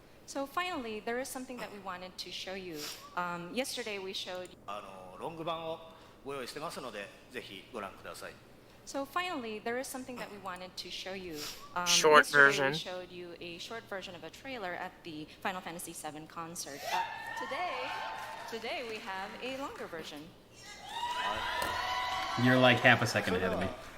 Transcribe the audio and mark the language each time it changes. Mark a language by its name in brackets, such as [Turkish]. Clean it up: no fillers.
[English] So finally, there is something that we wanted to show you. Yesterday we showed. [Japanese] ロング版をご用意してますので、ぜひご覧ください。 [English] So finally, there is something that we wanted to show you. Short yesterday version. We showed you a short version of a trailer at the Final Fantasy VII concert. But today we have a longer version. You're like half a second ahead of me.